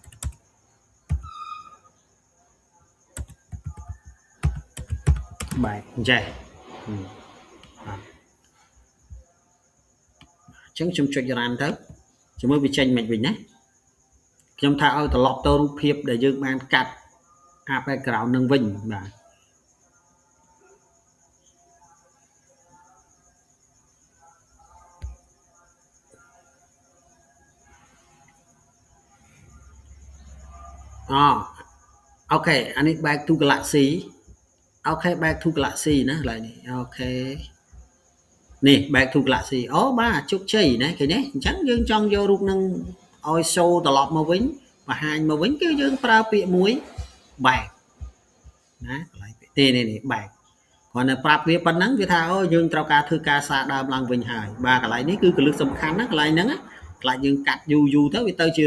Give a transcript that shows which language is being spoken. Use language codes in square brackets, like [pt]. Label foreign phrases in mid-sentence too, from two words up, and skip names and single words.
[km] អញ្ចឹងខ្ញុំចុច run ទៅជាមួយវាចេញមិនវិញណាខ្ញុំថាឲ្យត្រឡប់ទៅរូបភាពដែលយើងបានកាត់អា background នឹងវិញបាទ អូខេអានេះ [en] back to galaxy [km] អូខេ [en] back to galaxy [km] ណាឡើយនេះអូខេនេះ [en] back to galaxy [km] អូបាទជោគជ័យណាឃើញទេអញ្ចឹងយើងចង់យករូបនឹងឲ្យ show ត្រឡប់មក វិញបង្ហាញមកវិញគឺយើងប្រើពាក្យមួយ back ណាកន្លែងពាក្យទេនេះ back គ្រាន់តែប្រាប់វាប៉ុណ្ណឹងវាថាអូយើងត្រូវការធ្វើការសារ ដើមឡើងវិញហើយបាទកន្លែងនេះគឺកលឹះសំខាន់ណាកន្លែងហ្នឹងខ្លាចយើងកាត់យូរទៅវាទៅជា